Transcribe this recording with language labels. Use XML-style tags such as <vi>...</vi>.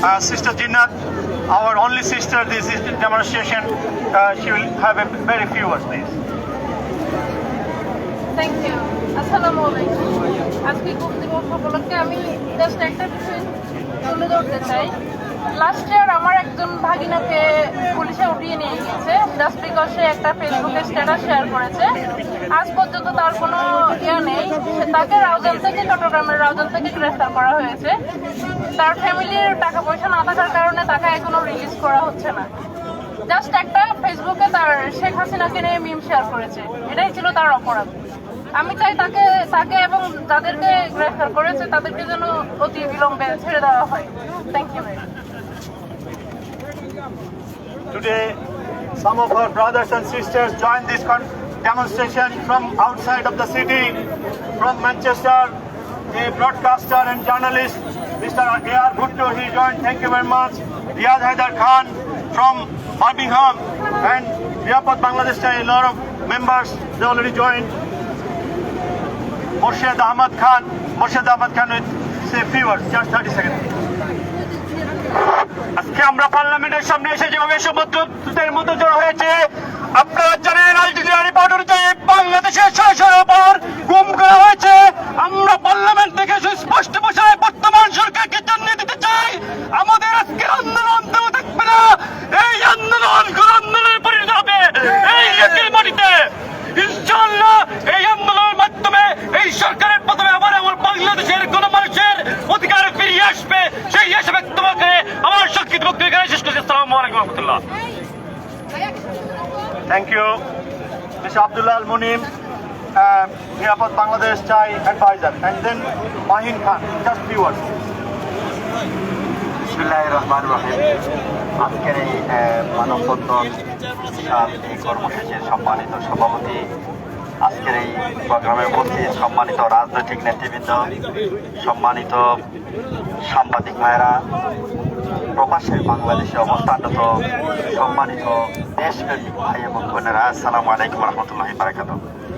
<en>Sister Jinnat, our only sister this is demonstration. She will have a very few words, please.</en> <bn>Thank you. আসসালামু আলাইকুম। আজকে গুম দিবস উপলক্ষে আমি জাস্ট একটা বিষয় তুলে ধরতে চাই। লাস্ট ইয়ার আমার একজন ভাগিনাকে পুলিশে উঠিয়ে নিয়ে গিয়েছে জাস্ট বিকজ সে একটা ফেসবুকে স্ট্যাটাস শেয়ার করেছে। আজ পর্যন্ত তার কোনো নেই। তাকে রাউজান থেকে, চট্টগ্রামের রাউজান থেকে গ্রেফতার করা হয়েছে। তার ফ্যামিলির টাকা পয়সা না থাকার কারণে তাকে এখনো রিলিজ করা হচ্ছে না। জাস্ট একটা ফেসবুকে তার শেখ হাসিনাকে নিয়ে মিম শেয়ার করেছে, এটাই ছিল তার অপরাধ। আমি চাই তাকে এবং যাদেরকে গ্রেফতার করেছে তাদেরকে যেন অতি বিলম্বে ছেড়ে দেওয়া হয়।</bn> <en>Thank you. Today, some of our brothers and sisters joined this demonstration from outside of the city, from Manchester. A broadcaster and journalist, Mr. A.R. Bhutto, he joined. Thank you very much. Riyad Haidar Khan from Birmingham and Disappearances Bangladesh, a lot of members, they already joined. Morshed Ahmad Khan with say a few words, just 30 seconds.</en> <bn>আজকে আমরা পার্লামেন্টের সামনে এসে যেভাবে সমুদ্রের মতো জড়ো হয়েছে, আপনারা জানেন আল জাজিরা রিপোর্ট অনুযায়ী বাংলাদেশের 600-এর উপর গুম করা হয়েছে। আমরা পার্লামেন্ট থেকে সুস্পষ্ট ভাষায় বর্তমান সরকারকে জানিয়ে দিতে চাই, আমাদের আজকের আন্দোলন দেওয়া থাকবে না। এই আন্দোলন কোন আন্দোলনের পরিণত হবে এই একই মাটিতে। ইনশাআল্লাহ এই আন্দোলনের মাধ্যমে এই সরকারের প্রথমে আবার আমার বাংলাদেশের কোন মানুষের অধিকার ফিরিয়ে আসবে, সেই হিসেবে তোমাকে আমার সংক্ষিপ্ত বক্তব্য এখানে শেষ করছি। আসসালামু আলাইকুম ওয়া রাহমাতুল্লাহ।</bn> <en>Thank you, Mr. Abdullah Al Munim, Disappearances Bangladesh Chai advisor, and then Mahin Khan. Just few words.</en> <bn>বিসমিল্লাহির রহমানির রহিম। আজকের এই মানববন্ধন বিশাল এই কর্মসূচির সম্মানিত সভাপতি, আজকের এই প্রোগ্রামে উপস্থিত সম্মানিত রাজনৈতিক নেতৃবৃন্দ, সম্মানিত সাংবাদিক ভাইয়েরা, প্রবাসের বাংলাদেশে অবস্থানরত সম্মানিত দেশপ্রেমিক ভাই এবং বোনেরা, আসসালামু আলাইকুম ওয়া রাহমাতুল্লাহি ওয়া বারাকাতুহু।</bn>